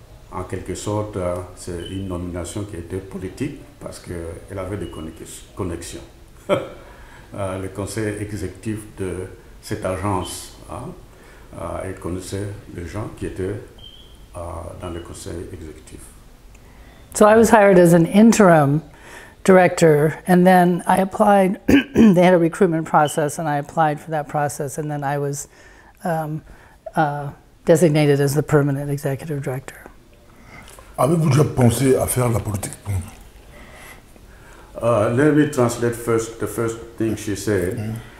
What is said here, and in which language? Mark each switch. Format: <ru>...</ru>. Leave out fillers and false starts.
<fr>En quelque sorte, c'est une nomination qui était politique parce qu'elle avait des connexions. Le conseil exécutif de cette agence, elle connaissait les gens qui étaient dans le conseil exécutif.</fr> <en>So I was hired as an interim director, and then I applied. They had a recruitment process, and I applied for that process, and then I was designated as the permanent executive director.</en> <fr>Avez-vous déjà pensé à faire la politique?</fr> <en>Let me translate first the first thing she said.</en>